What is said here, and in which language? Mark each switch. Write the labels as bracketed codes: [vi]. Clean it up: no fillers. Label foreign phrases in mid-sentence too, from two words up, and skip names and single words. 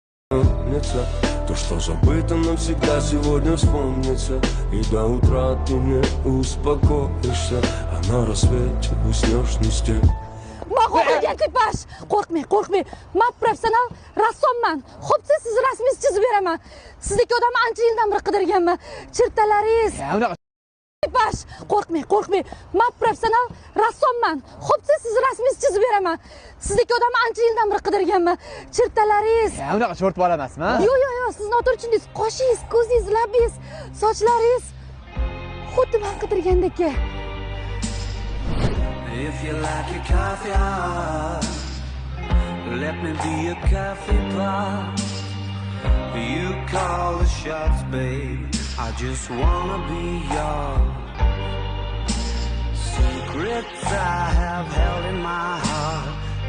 [ru] То, что забыто, навсегда сегодня вспомнится. И до утра ты не успокоишься, а на рассвете уснешь не с тем. [uz] Qo'rqmagan tipash. Qo'rqmang. Men professional rassomman. Xo'psa, siz rasmingizni chizib beraman. Sizdagi odamni ancha yildan beri qidirganman. Chirtalaringiz. Tipash. Qo'rqmang. Men professional rassomman. Xo'psa, siz rasmingizni chizib beraman. Sizdagi odamni ancha yildan beri qidirganman. Chirtalaringiz. Unaqa sho'rt bola emasmi? Yo'q. Siz noto'g'ri qoshingiz, ko'zingiz, labingiz, sochlaringiz xuddi men qidirgandek. [en] If you like your coffee hot, let me be a coffee pot. You call the shots, babe. I just wanna be yours. Secrets I have held in my heart.